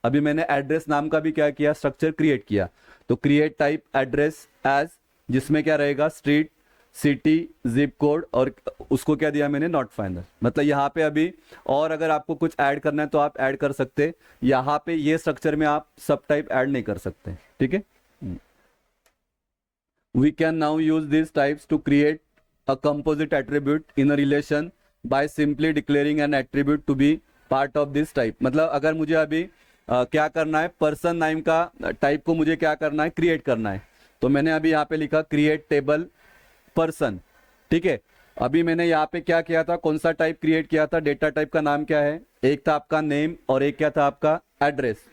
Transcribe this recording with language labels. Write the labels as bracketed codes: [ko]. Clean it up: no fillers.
[hi] अभी मैंने address नाम का भी क्या किया, स्ट्रक्चर क्रिएट किया। तो क्रिएट टाइप एड्रेस एज, जिसमें क्या रहेगा, स्ट्रीट, सिटी, जिप कोड, और उसको क्या दिया मैंने, नॉट फाइनल। मतलब यहाँ पे अभी और अगर आपको कुछ ऐड करना है तो आप ऐड कर सकते, यहाँ पे ये स्ट्रक्चर में आप सब टाइप ऐड नहीं कर सकते। [en] ठीक है, we can now use this types to create a composite attribute in a relation by simply declaring an attribute to be part of this type. [hi] मतलब अगर मुझे अभी क्या करना है, पर्सन नाम का टाइप को मुझे क्या करना है, क्रिएट करना है, तो मैंने अभी यहाँ पे लिखा क्रिएट टेबल पर्सन, ठीक है। अभी मैंने यहाँ पे क्या किया था, कौन सा टाइप क्रिएट किया था, डेटा टाइप का नाम क्या है, एक था आपका नेम और एक क्या था आपका एड्रेस।